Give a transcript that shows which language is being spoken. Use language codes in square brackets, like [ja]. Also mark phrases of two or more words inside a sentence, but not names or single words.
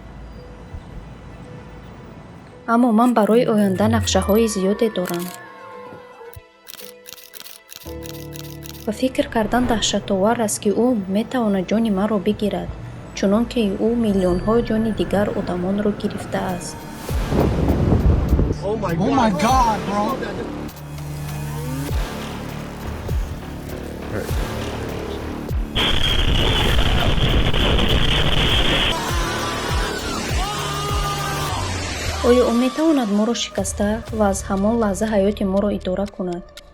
[tg] аммо ман барои оянда нақшаҳои зиёде дорам. ва фикр кардан даҳшатовар аст, ки ӯ метавонад ҷони маро бигирад, чунон ки ӯ миллионҳо ҷони дигар одамонро гирифтааст. [en] Oh my God, bro! [tg] оё ӯ метавонад моро шикаста ва аз ҳамон лаҳза ҳаёти моро идора кунад?